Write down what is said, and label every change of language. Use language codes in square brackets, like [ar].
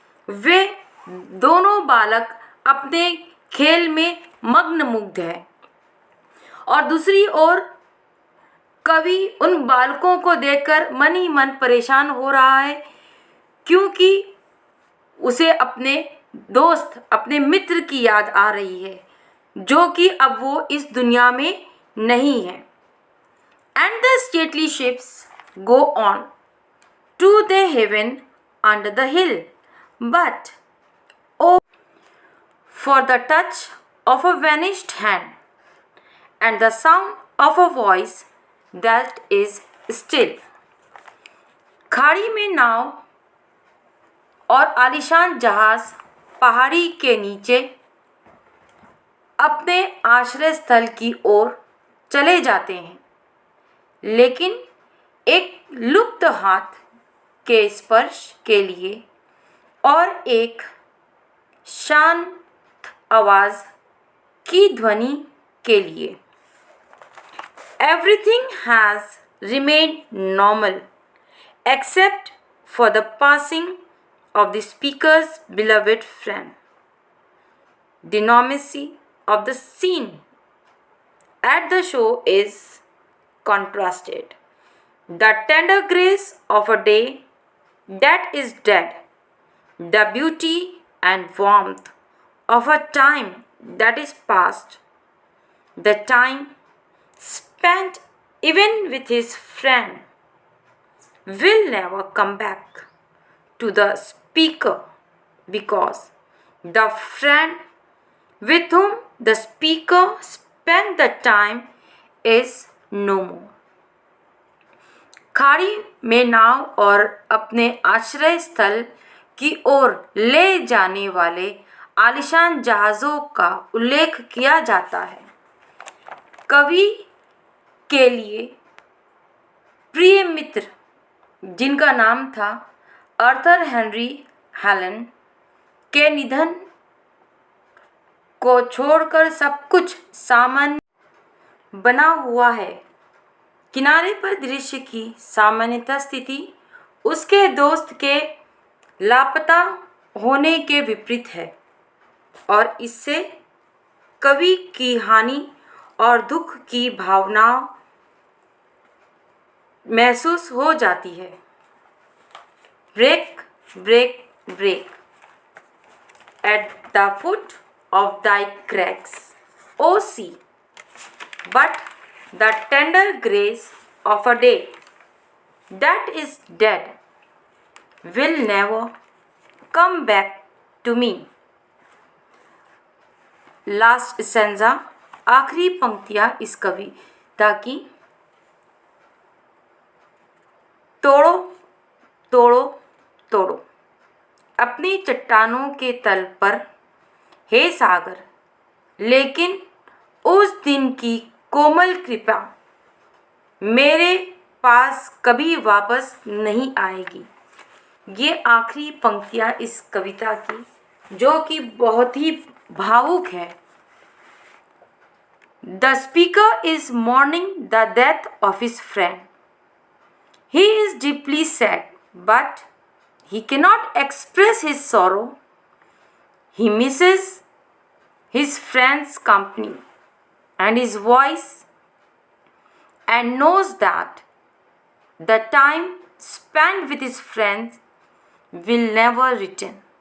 [hi] वे दोनों बालक अपने खेल में मग्न मुग्ध हैं और दूसरी ओर कवि उन बालकों को देखकर मन ही मन परेशान हो रहा है, क्योंकि उसे अपने दोस्त, अपने मित्र की याद आ रही है जो कि अब वो इस दुनिया में नहीं है. [en] And the stately ships go on to their haven under the hill, But oh, for the touch of a vanished hand and the sound of a voice that is still. [hi] खाड़ी में नाव और आलीशान जहाज पहाड़ी के नीचे अपने आश्रय स्थल की ओर चले जाते हैं, लेकिन एक लुप्त हाथ के स्पर्श के लिए और एक शांत आवाज की ध्वनि के लिए. [en] Everything has remained normal except for the passing of the speaker's beloved friend. The normalcy of the scene at the show is contrasted. The tender grace of a day that is dead, the beauty and warmth of a time that is past, the time spent even with his friend will never come back to the speaker because the friend with whom the speaker spent the time is no more. [hi] खाड़ी में नाव और अपने आश्रय स्थल की ओर ले जाने वाले आलीशान जहाज़ों का उल्लेख किया जाता है. कवि के लिए प्रिय मित्र जिनका नाम था आर्थर हेनरी हेलन के निधन को छोड़कर सब कुछ सामान्य बना हुआ है. किनारे पर दृश्य की सामान्यतः स्थिति उसके दोस्त के लापता होने के विपरीत है और इससे कवि की हानि और दुख की भावना महसूस हो जाती है. [en] Break break break at the foot of thy crags, O sea, but the tender grace of a day that is dead will never come back to me. [hi] Last stanza, आखिरी पंक्तियाँ इस कविता की. तोड़ो तोड़ो तोड़ो अपनी चट्टानों के तल पर हे सागर, लेकिन उस दिन की कोमल कृपा मेरे पास कभी वापस नहीं आएगी. ये आखिरी पंक्तियाँ इस कविता की जो कि बहुत ही भावुक है. [en] The speaker is mourning the death of his friend. He is deeply sad, but he cannot express his sorrow. He misses his friend's company and his voice and knows that the time spent with his friends will never return.